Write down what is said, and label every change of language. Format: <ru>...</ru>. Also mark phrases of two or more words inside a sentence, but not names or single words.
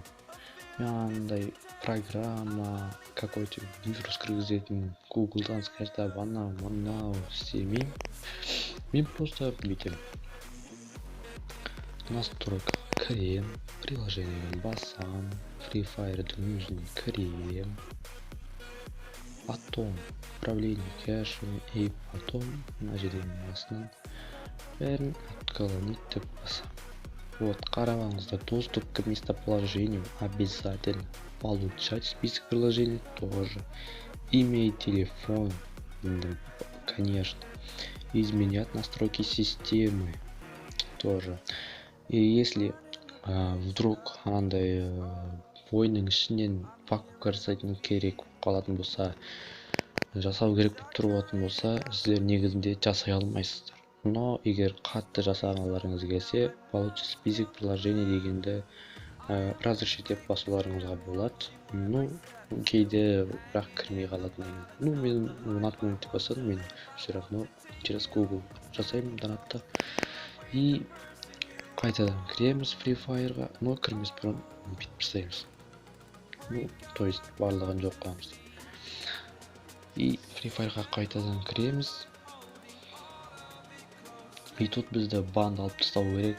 <kk>Мен андай программа</kk> <ru>какой-то вирус</ru> <kk>кіргізетін Google'дан скачать анау істемеймін. Мен просто бүйтем. Настройка кірем, приложениемен басам, Free Fire'дың өзіне кірем,</kk> <ru>потом управление кэшем, и потом</ru> <kk>мына жерден астынан бәрін отклонить деп басам. Вот, қараңыздар,</kk> <ru>доступ к местоположению обязательно, получать список приложений тоже, имя и телефон, конечно, изменять настройки системы тоже. И если вдруг</ru> <kk>андай ойынның ішінен покупка жасайтын керек қалатын болса, жасау керек болып тұратын болса, сіздер негізінде жасай алмайсыздар. Но егер қатты жасағыларыңыз келсе,</kk> <ru>получить список приложений</ru> <kk>дегенді разрешить деп басуларыңызға болады. Кейде бірақ кірмей қалатын. Мен ұнатпаймын деп басадым, мен</kk> <ru>все равно через Google</ru> <kk>жасаймын донатты. И қайтадан кіреміз Free Fire'ға, но кірмес бұрын бүйтіп жасаймыз.</kk> <ru>То есть</ru> <kk>барлығын жоқ қыламыз. И Free Fire'ға қайтадан кіреміз.</kk> <ru>И тут</ru> <kk>бізді банд алып тастау керек.</kk>